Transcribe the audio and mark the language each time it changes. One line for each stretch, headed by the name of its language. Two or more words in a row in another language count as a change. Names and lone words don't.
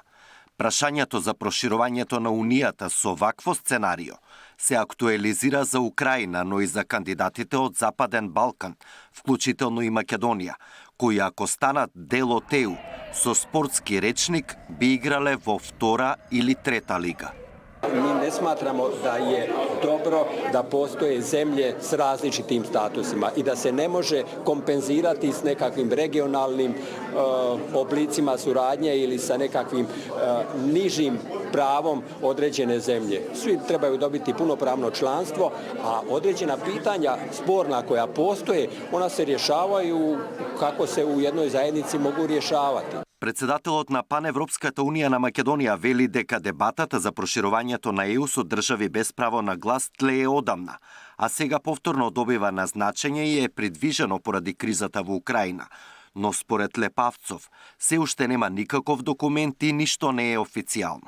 Macedonian: Прашањето за проширувањето на унијата со вакво сценарио се актуализира за Украина, но и за кандидатите од Западен Балкан, вклучително и Македонија, кои ако станат дел од ЕУ, со спортски речник би играле во втора или трета лига.
Croatian: Mi ne smatramo da je dobro da postoje zemlje s različitim statusima i da se ne može kompenzirati s nekakvim regionalnim oblicima suradnje ili sa nekakvim nižim pravom određene zemlje. Svi trebaju dobiti punopravno članstvo, a određena pitanja sporna koja postoje, ona se rješavaju kako se u jednoj zajednici mogu rješavati.
Macedonian: Председателот на Паневропската унија на Македонија вели дека дебатата за проширувањето на ЕУ со држави без право на глас тлее одамна, а сега повторно добива на значење и е придвижено поради кризата во Украина. Но според Лепавцов, се уште нема никаков документ и ништо не е официјално.